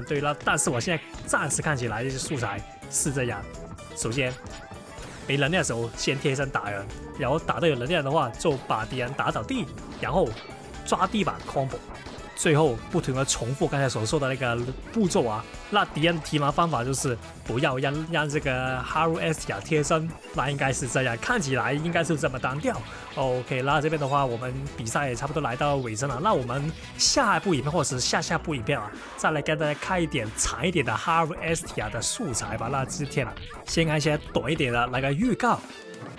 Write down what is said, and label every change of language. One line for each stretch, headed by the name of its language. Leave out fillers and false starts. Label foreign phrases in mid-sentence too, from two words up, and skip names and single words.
Chinese: 對了，但是我現在暫時看起來這些素材是這樣：首先，沒能量的時候先貼身打人，然後打到有能量的話就把敵人打倒地，然後抓地板 combo， 最後不停的重複剛才所說的那個步驟啊。那敵人的提麻方法就是不要讓這個 Haru Estia 貼身，那應該是這樣，看起來應該是這麼單調。OK，那這邊的話，我們比賽也差不多來到尾聲了。那我們下一部影片或者是下部影片啊，再來跟大家看一點長一點的 Haru Estia 的素材吧。那今天啊，先看一些短一點的那個預告。